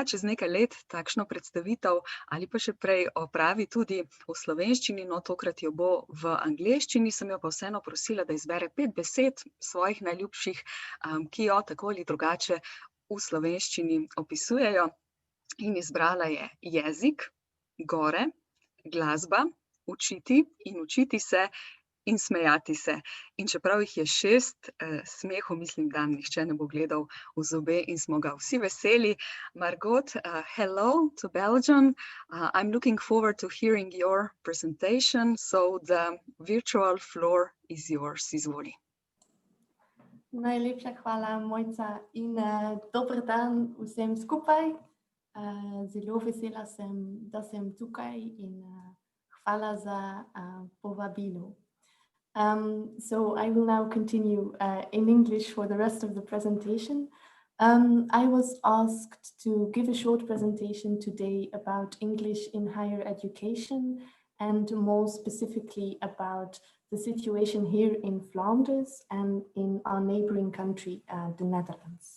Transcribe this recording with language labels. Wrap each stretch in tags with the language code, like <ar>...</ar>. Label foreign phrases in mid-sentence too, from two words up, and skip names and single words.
<sl>čez nekaj let takšno predstavitev ali pa še prej opravi tudi v slovenščini, no tokrat jo bo v angleščini, sem jo pa vseeno prosila, da izbere 5 besed svojih najljubših, ki jo tako ali drugače v slovenščini opisujejo, in izbrala je jezik, gore, glasba, učiti in učiti se in smejati se. In čeprav jih je 6, smehu mislim, da nihče ne bo gledal v zobe in smo ga vsi veseli.</sl> <en>Margot, hello to Belgium. I'm looking forward to hearing your presentation, so the virtual floor is yours.</en> <sl>Izvoli. Najlepša hvala, Mojca, in dober dan vsem skupaj. Zelo vesela sem, da sem tukaj, in hvala za povabilo.</sl> <en>So I will now continue in English for the rest of the presentation. I was asked to give a short presentation today about English in higher education, and more specifically about the situation here in Flanders and in our neighboring country, the Netherlands.</en>